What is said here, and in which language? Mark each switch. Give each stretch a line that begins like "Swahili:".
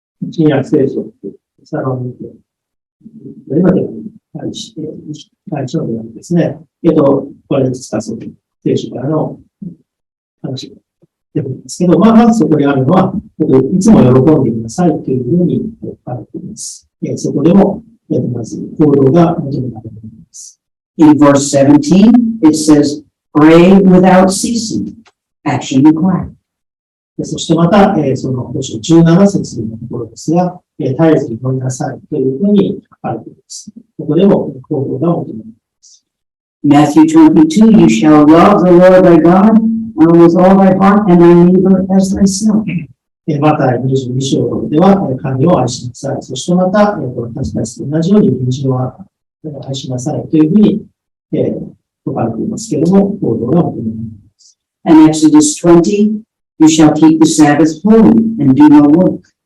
Japanese: 新約聖書ってテサロニケどれまでに対して対象ではですね。これ実はその聖書からの話が出てくるんですけど、まずそこにあるのは、いつも喜んでくださいというふうに書かれています。そこでも、まず行動が求められています。
English: In verse 17, it says, pray without ceasing. ActionRequired.
Japanese: そしてまた、その17節のところですが、絶えず祈りなさいというふうに書かれています。ここでも行動が求められます。
English: Matthew 22, you shall love the Lord thy God with all thy heart and thy neighbor as thyself.
Japanese: マタイ22章では、神を愛しなさい。そしてまた、私たちと同じように隣人を愛しなさいというふうに、書かれていますけれども、行動が求められます。
English: And Exodus 20, you shall keep the Sabbath holy and do no work.